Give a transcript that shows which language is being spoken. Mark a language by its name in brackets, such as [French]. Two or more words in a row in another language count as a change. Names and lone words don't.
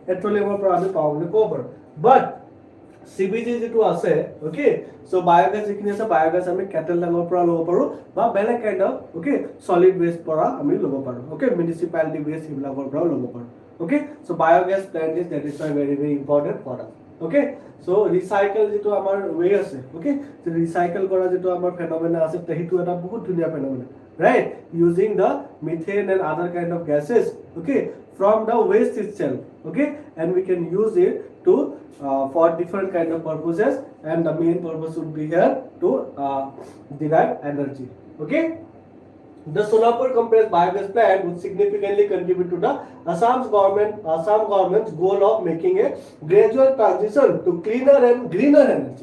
[English] Petroleum or power, but CBG to us, okay. So biogas biogas cattle dung kind of okay solid waste okay municipality waste okay. So biogas plant is that is why very important for us. okay so recycle [Assamese] যেটো আমাৰ [English] way আছে okay so recycle [Assamese] কৰা যেটো আমাৰ [English] phenomena [Assamese] আছে তেহিটো এটা বহুত ধুনিয়া [English] phenomena right using the methane and other kind of gases okay from the waste itself okay and we can use it to for different kind of purposes and the main purpose would be here to derive energy okay. The Solapur compressed biogas plant would significantly contribute to the Assam government's goal of making a gradual transition to cleaner and greener energy.